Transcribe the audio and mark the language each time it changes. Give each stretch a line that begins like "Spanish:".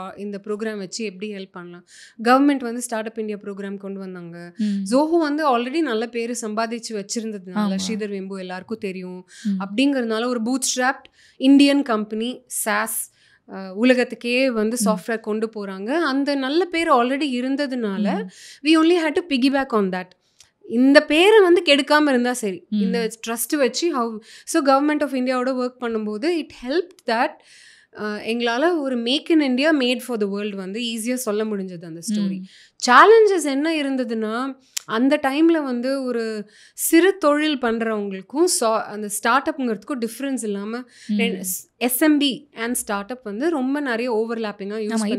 Tamil: இந்த ப்ரோக்ராம் வச்சு எப்படி ஹெல்ப் பண்ணலாம். கவர்மெண்ட் வந்து ஸ்டார்ட் அப் இந்தியா ப்ரோக்ராம் கொண்டு வந்தாங்க. ஜோஹோ வந்து ஆல்ரெடி நல்ல பேர் சம்பாதிச்சு வச்சிருந்ததுனால ஸ்ரீதர் வெம்பு எல்லாருக்கும் தெரியும். அப்படிங்கிறதுனால ஒரு boot strapped Indian company sauce உலகத்துக்கே வந்து சாஃப்ட்வேர் கொண்டு போகிறாங்க. அந்த நல்ல பேர் ஆல்ரெடி இருந்ததுனால
English: we only had to piggyback on that.
Tamil: இந்த பேரை வந்து கெடுக்காமல் இருந்தால் சரி, இந்த ட்ரஸ்ட் வச்சு ஸோ கவர்மெண்ட் ஆஃப் இந்தியாவோட ஒர்க் பண்ணும்போது
English: it help that
Tamil: எங்களால் ஒரு make in India made for the world வந்து ஈஸியாக சொல்ல முடிஞ்சது அந்த ஸ்டோரி. சேலஞ்சஸ் என்ன இருந்ததுன்னா, அந்த டைமில் வந்து ஒரு சிறு தொழில் பண்ணுறவங்களுக்கும் அந்த ஸ்டார்ட் அப்புங்கிறதுக்கும் டிஃப்ரென்ஸ் இல்லாமல் எஸ்எம்பி அண்ட் ஸ்டார்ட் அப் வந்து ரொம்ப நிறைய ஓவர்லாப்பிங்காக யூஸ் பண்ணி